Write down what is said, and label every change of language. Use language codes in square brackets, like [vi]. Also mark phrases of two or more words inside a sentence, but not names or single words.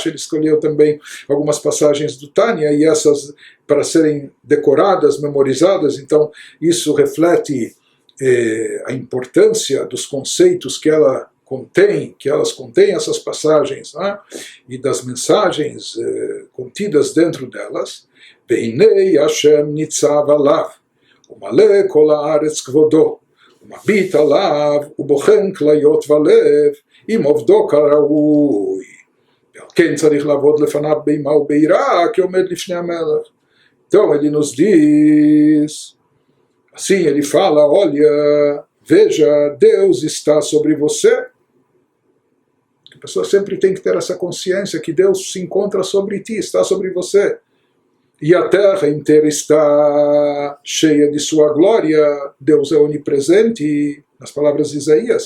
[pt] Ele escolheu também algumas passagens do Tânia, e essas para serem decoradas, memorizadas. Então isso reflete a importância dos conceitos que elas contêm essas passagens, né? E das mensagens contidas dentro delas. [he] והנה השם נצב עליו ומלא כל הארץ כבודו מביט עליו ובוחן כליות ולב אם עובדו כראוי. ועל כן צריך לעבוד לפניו באימה וביראה כעומד לפני המלך. [pt] Então ele nos diz, assim ele fala, olha, veja, Deus está sobre você. A pessoa sempre tem que ter essa consciência que Deus se encontra sobre ti, está sobre você. E a terra inteira está cheia de sua glória, Deus é onipresente, nas palavras de Isaías.